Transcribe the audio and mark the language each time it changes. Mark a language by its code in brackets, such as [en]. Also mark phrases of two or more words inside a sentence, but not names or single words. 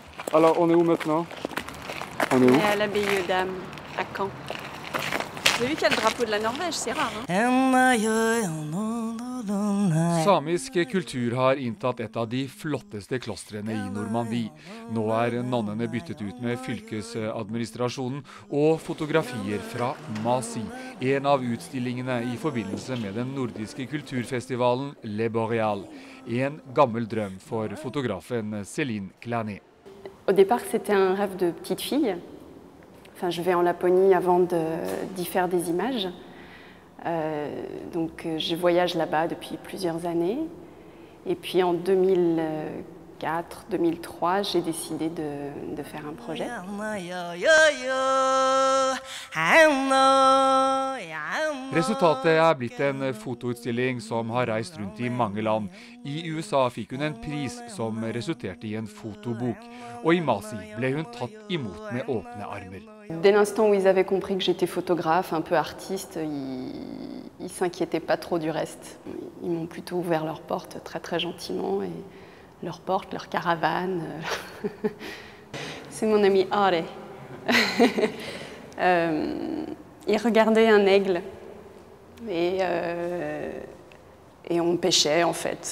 [fr] Alors, on est où maintenant? On est où? On est à l'abbaye aux Dames, à Caen. Vous avez vu qu'il y a le drapeau de la Norvège, c'est rare, hein? [no] Samisk kultur har inntatt et av de flotteste klostrene i Normandie. Nå nonnene byttet ut med fylkesadministrasjonen og fotografier fra Masi, en av utstillingene i forbindelse med den nordiske kulturfestivalen Le Boreal. En gammel drøm for fotografen Céline Clané. [fr] Au départ, c'était un rêve de petite fille. Enfin, je vais en Laponie avant d'y faire des images. Donc, je voyage là-bas depuis plusieurs années. Et puis en 2004-2003, j'ai décidé de faire un projet. [no] Resultatet blitt en fotoutstilling som har reist rundt i mange land. I USA fikk hun en pris som resulterte i en fotobok. Og i Masi ble hun tatt imot med åpne armer. [fr] Dès l'instant où ils avaient compris que j'étais photographe, un peu artiste, ils s'inquiétaient pas trop du reste. Ils m'ont plutôt ouvert leurs portes très très gentiment, et leurs portes, leur caravane. C'est mon ami Are. Il regardait un aigle et on pêchait en fait.